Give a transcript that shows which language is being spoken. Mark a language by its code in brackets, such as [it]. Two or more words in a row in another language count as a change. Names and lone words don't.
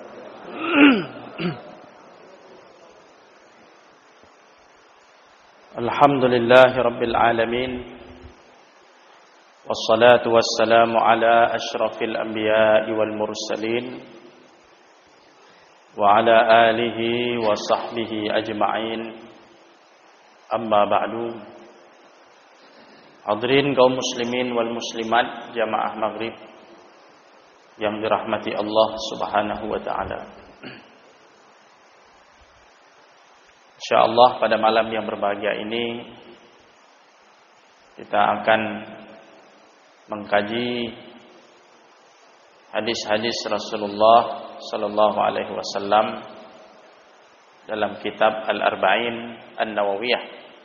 [ar] الحمد لله رب العالمين. والصلاة والسلام على أشرف الأنبياء والمرسلين وعلى آله وصحبه أجمعين. أما بعد. [id] Hadirin kaum [ar] المسلمين والمسلمات [id] jamaah maghrib yang dirahmati Allah [ar] سبحانه وتعالى. [id] InsyaAllah pada malam yang berbahagia ini kita akan mengkaji hadis-hadis Rasulullah [ar] صلى الله عليه وسلم [id] dalam kitab Al-Arba'in An-Nawawiyah.